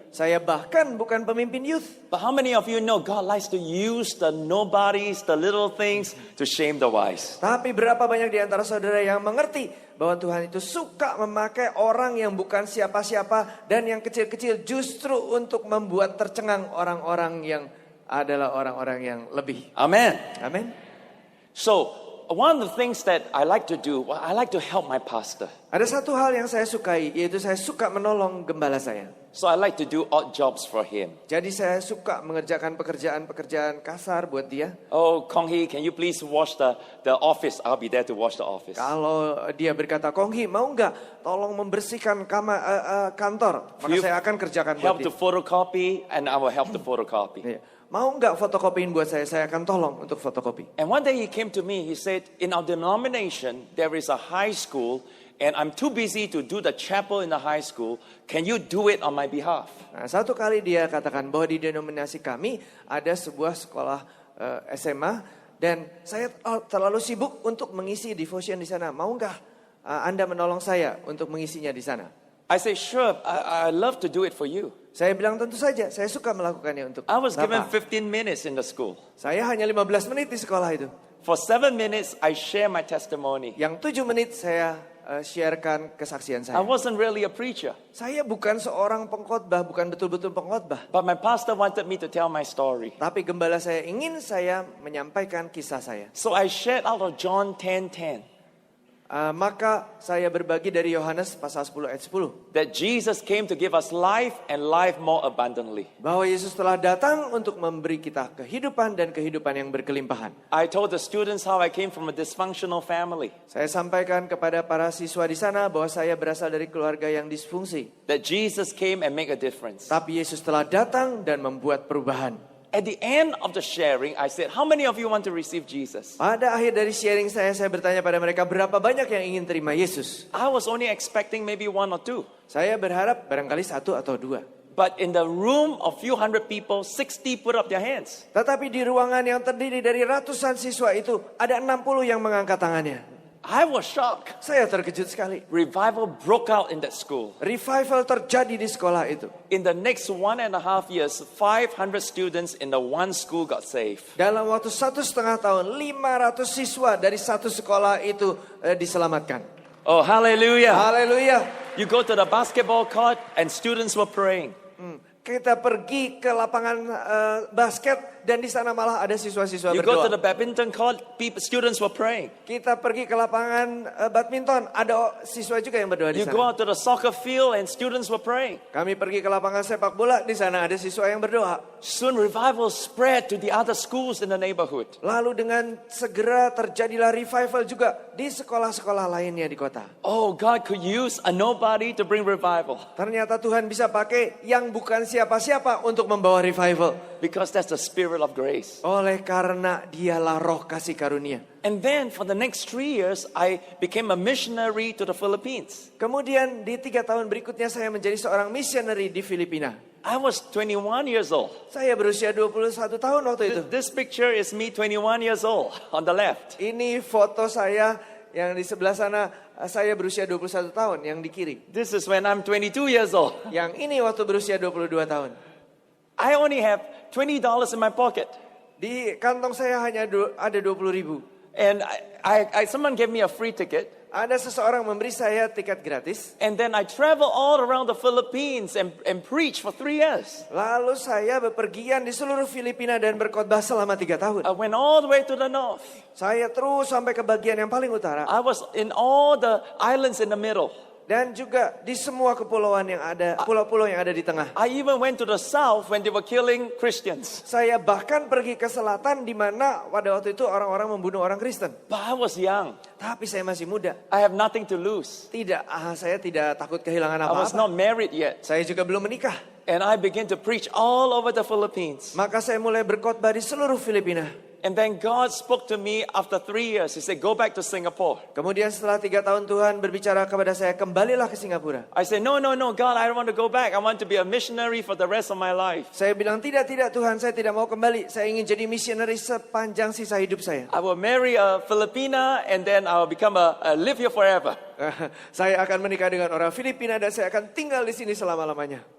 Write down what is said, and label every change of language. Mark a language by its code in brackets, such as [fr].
[id] Saya bahkan bukan pemimpin youth. [en] But how many of you know God likes to use the nobodies, the little things to shame the wise? [id] Tapi berapa banyak di antara saudara yang mengerti bahwa Tuhan itu suka memakai orang yang bukan siapa-siapa dan yang kecil-kecil justru untuk membuat tercengang orang-orang yang adalah orang-orang yang lebih. [en] Amen. [id] Amin. [en] So, one of the things that I like to do, I like to help my pastor. [id] Ada satu hal yang saya sukai, yaitu saya suka menolong gembala saya. [en] So I like to do odd jobs for him. [id] Jadi saya suka mengerjakan pekerjaan-pekerjaan kasar buat dia. [en] Oh, Kong Hee, can you please wash the office? I'll be there to wash the office. [id] Kalau dia berkata, Kong Hee, mau nggak tolong membersihkan kantor? Maka [en] You [id] saya akan kerjakan buat [en] Help [id] dia. [en] to photocopy, and I will help to photocopy. [id] Iya. Mau nggak fotokopiin buat saya akan tolong untuk fotokopi. [en] And one day he came to me, he said, in our denomination, there is a high school, and I'm too busy to do the chapel in the high school. Can you do it on my behalf? [id] Nah, satu kali dia katakan bahwa di denominasi kami ada sebuah sekolah SMA dan saya terlalu sibuk untuk mengisi devotion di sana. Mau nggak Anda menolong saya untuk mengisinya di sana? [en] I say, sure, I love to do it for you. [id] Saya bilang tentu saja, saya suka melakukannya untuk [en] I was given [id] Bapak. [en] 15 minutes in the school. [id] Saya hanya 15 menit di sekolah itu. [en] For 7 minutes, I share my testimony. [id] Yang 7 menit saya sharekan kesaksian [en] I [id] saya. [en] wasn't really a preacher, [id] Saya bukan seorang pengkhotbah, bukan betul-betul pengkhotbah. [en] but my pastor wanted me to tell my story. [id] Tapi gembala saya ingin saya menyampaikan kisah saya. [en] So I shared out of John 10:10 [id] Maka saya berbagi dari Yohanes pasal 10 ayat 10. [en] that Jesus came to give us life and life more abundantly. [id] Bahwa Yesus telah datang untuk memberi kita kehidupan dan kehidupan yang berkelimpahan. [en] I told the students how I came from a dysfunctional family, [id] Saya sampaikan kepada para siswa di sana bahwa saya berasal dari keluarga yang disfungsi. [en] that Jesus came and make a difference. [id] Tapi Yesus telah datang dan membuat perubahan. [en] At the end of the sharing, I said, how many of you want to receive Jesus? [id] Pada akhir dari sharing saya bertanya pada mereka berapa banyak yang ingin terima Yesus. [en] I was only expecting maybe 1 or 2. [id] Saya berharap barangkali 1 atau 2. [en] But in the room of few hundred people, 60 put up their hands. [id] Tetapi di ruangan yang terdiri dari ratusan siswa itu ada 60 yang mengangkat tangannya. [en] I was shocked. [id] Saya terkejut sekali. [en] Revival broke out in that school. [id] Revival terjadi di sekolah itu. [en] In the next 1.5 years, 500 students in the one school got saved. [id] Dalam waktu 1,5 tahun, 500 siswa dari satu sekolah itu diselamatkan. [en] Oh, hallelujah. [id] Haleluya. [en] You go to the basketball court and students were praying. [id] Kita pergi ke lapangan basket dan di sana malah ada siswa-siswa [en] You go to [id] berdoa. [en] the badminton court, students were praying. [id] Kita pergi ke lapangan badminton, ada siswa juga yang berdoa di [en] You go [id] sana. [en] out to the soccer field and students were praying. [id] Kami pergi ke lapangan sepak bola, di sana ada siswa yang berdoa. [en] Soon revival spread to the other schools in the neighborhood. [id] Lalu dengan segera terjadilah revival juga di sekolah-sekolah lainnya di kota. [en] Oh, God could use a nobody to bring revival. [id] Ternyata Tuhan bisa pakai yang bukan siapa-siapa untuk membawa revival. [en] Because that's the spirit of grace. [id] Oleh karena dialah roh kasih karunia. [en] And then for the next 3 years, I became a missionary to the Philippines. [id] Kemudian di 3 tahun berikutnya saya menjadi seorang missionary di Filipina. [en] I was 21 years old. [id] Saya berusia 21 tahun waktu itu. [en] This picture is me 21 years old on the left. [id] Ini foto saya yang di sebelah sana, saya berusia 21 tahun yang di kiri. [en] This is when I'm 22 years old. [id] Yang ini waktu berusia 22 tahun. [en] I only have $20 in my pocket. [id] Di kantong saya hanya ada 20.000. [en] And someone gave me a free ticket. [id] Ada seseorang memberi saya tiket gratis. [en] And then I travel all around the Philippines and preach for 3 years. [id] Lalu saya bepergian di seluruh Filipina dan berkhotbah selama 3 tahun. [en] I went all the way to the north. [id] Saya terus sampai ke bagian yang paling utara. [en] I was in all the islands in the middle. [id] Dan juga di semua kepulauan yang ada, pulau-pulau yang ada di tengah. [en] I even went to the south when they were killing Christians. [id] Saya bahkan pergi ke selatan di mana pada waktu itu orang-orang membunuh orang Kristen. [en] But I was young. [id] Tapi saya masih muda. [en] I have nothing to lose. [id] Tidak, saya tidak takut kehilangan [en] I was [id] apa-apa. [en] not married yet. [id] Saya juga belum menikah. [en] And I began to preach all over the Philippines. [id] Maka saya mulai berkhotbah di seluruh Filipina. [en] And then God spoke to me after 3 years. He said, go back to Singapore. [id] Kemudian setelah 3 tahun Tuhan berbicara kepada saya, kembalilah ke Singapura. [en] I said, no, God, I don't want to go back. I want to be a missionary for the rest of my life. [id] Saya bilang, tidak Tuhan, saya tidak mau kembali. Saya ingin jadi missionary sepanjang sisa hidup saya. [en] I will marry a Filipina and then I will become live here forever. [id] Saya akan menikah dengan orang Filipina dan saya akan tinggal di sini selama-lamanya.